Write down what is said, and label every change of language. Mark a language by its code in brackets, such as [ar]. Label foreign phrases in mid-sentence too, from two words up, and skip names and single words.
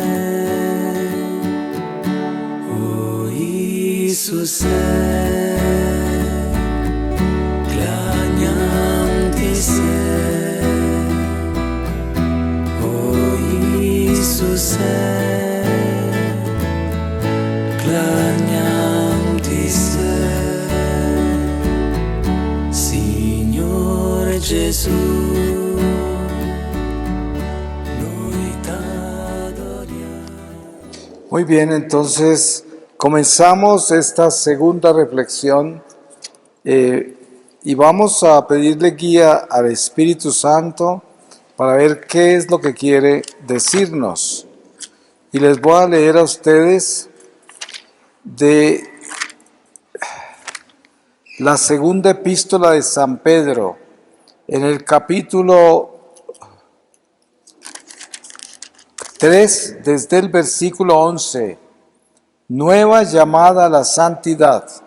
[hr] O Iisuse, klanjam ti se. Iisuse, klanjam ti se. [it] Signore Gesù, noi t'adoriamo. [es] Muy bien, entonces comenzamos esta segunda reflexión y vamos a pedirle guía al Espíritu Santo para ver qué es lo que quiere decirnos. Y les voy a leer a ustedes de la segunda epístola de San Pedro, en el capítulo 3, desde el versículo 11, nueva llamada a la santidad.